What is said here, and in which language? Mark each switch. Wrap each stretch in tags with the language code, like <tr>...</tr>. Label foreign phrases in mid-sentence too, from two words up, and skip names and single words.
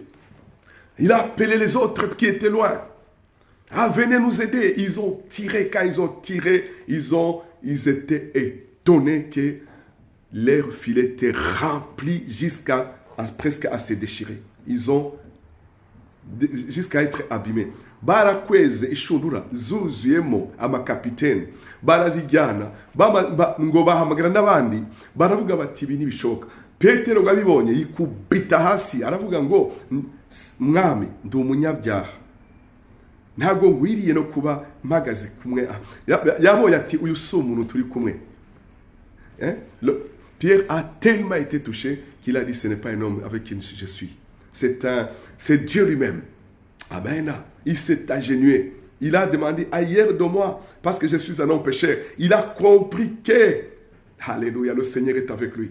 <fr>Il a appelé les autres qui étaient loin. Ah, venez nous aider. Ils ont tiré. Quand ils ont tiré, ils étaient étonnés que leur filet était rempli presque à se déchirer. Ils ont jusqu'à être abîmés.</fr> <rw>Barakweze ishundura zuzuyemo amakapitene barazijyana ngo bahamagara n'abandi baravuga bati ibi ntibishoboka. Petero ngabibonye yikubita hasi aravuga ngo mwami ndi umunyabyaha, ntago ngwiriye no kuba mpagaze kumwe. Yabonye ati uyu si umuntu turi kumwe.</rw> <fr>Pierre a tellement été touché qu'il a dit ce n'est pas un homme avec qui je suis, c'est Dieu lui-même. Amen. Il s'est agenouillé. Il a demandé ailleurs de moi parce que je suis un homme pécheur. Il a compris que, alléluia, le Seigneur est avec lui.</fr>